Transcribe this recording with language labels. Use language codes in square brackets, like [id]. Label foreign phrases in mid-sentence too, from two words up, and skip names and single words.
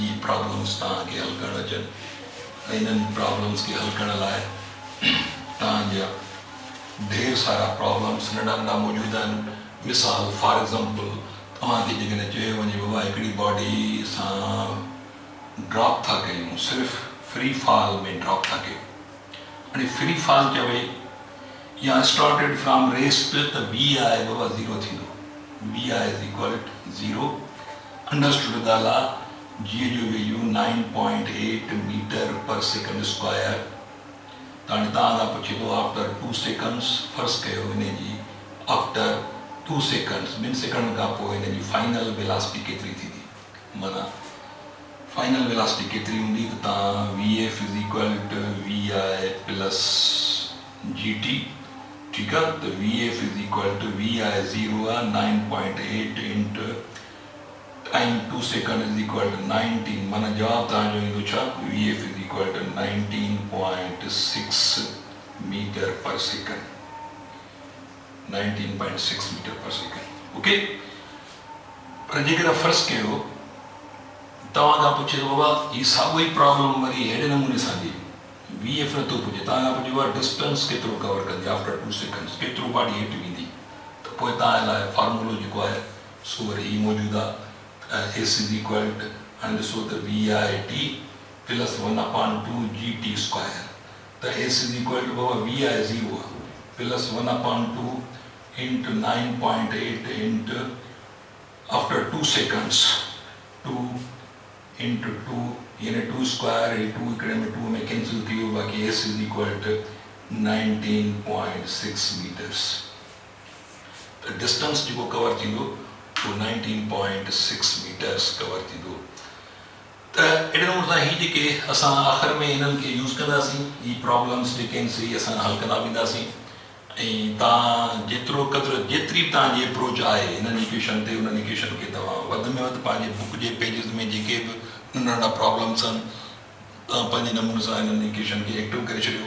[sd] इहे प्रॉब्लम्स तव्हांखे हल करणु अचनि, ऐं हिननि प्रॉब्लम्स खे हल करण लाइ तव्हांजा ढेर सारा प्रॉब्लम्स नंढा नंढा मौजूदु आहिनि। मिसाल [en] for example [sd] तव्हांखे जेकॾहिं चयो वञे बाबा हिकिड़ी बॉडी सां ड्रॉप था कयूं, सिर्फ़ु [en] free fall [sd] में ड्रॉप था कयूं। [en] हाणे free fall [sd] चवे या [en] started from rest, [sd] त VI बाबा 0 थींदो, [en] VI is equal to 0. [sd] अंडरस्टूड ॻाल्हि आहे, [en] G जो value 9.8 meter per second square. [sd] त हाणे तव्हां खां पुछे थो [en] after 2 seconds, [sd] फ़र्ज़ु कयो हिन जी [en] after 2 seconds, [sd] 2 सेकेंड खां पोइ हिन जी [en] final velocity [sd] केतिरी थींदी, माना [en] final velocity [sd] केतिरी हूंदी, त तव्हां [en] VF is equal to VI plus GT, [sd] ठीकु आहे। [en] त VF is equal to VI 0 आहे, 9.8 into time 2 second is equal to 19, [sd] माना जवाबु तव्हांजो ईंदो छा, [en] VF is equal to 19.6 meter per second, 19.6 meter per second. [sd] ओके, पर जेकॾहिं फ़र्ज़ु कयो तव्हां खां पुछे थो बाबा ही साॻियो ई प्रॉब्लम वरी अहिड़े नमूने सां ॾे, VF नथो पुछे, तव्हां खां पुछे बाबा डिस्टेंस केतिरो कवर कंदी [en] after 2 seconds, [sd] केतिरो बॉडी हेठि वेंदी, त पोइ तव्हां लाइ फार्मूलो जेको आहे सो वरी ही मौजूदु आहे। [en] S is equal to, [sd] हाणे ॾिसो त [en] VIT plus 1/2 GT square, [sd] त [en] S is equal to [sd] बाबा VI 0 आहे [en] plus 1/2 into 9.8 into after 2 seconds, 2 into 2 [sd] यानी [en] 2 square, [sd] 2 हिकिड़े में 2 में कैंसिल थी वियो, बाक़ी [en] S is equal to 19.6 meters. [sd] त डिस्टेंस जेको कवर थींदो तो 19.6 मीटर्स कवर थींदो। त अहिड़े नमूने सां ही जेके असां आख़िर में हिननि खे यूज़ कंदासीं, ही प्रॉब्लम्स जेके आहिनि से असां हल कंदा वेंदासीं। ऐं तव्हां जेतिरो क़दुरु जेतिरी बि तव्हांजी अप्रोच आहे हिननि इक्वेशन ते, उन्हनि इक्वेशन खे तव्हां वधि में वधि पंहिंजे बुक जे पेजिस में जेके बि नंढा नंढा प्रॉब्लम्स आहिनि, तव्हां पंहिंजे नमूने सां हिननि इक्वेशन खे एक्टिव करे छॾियो।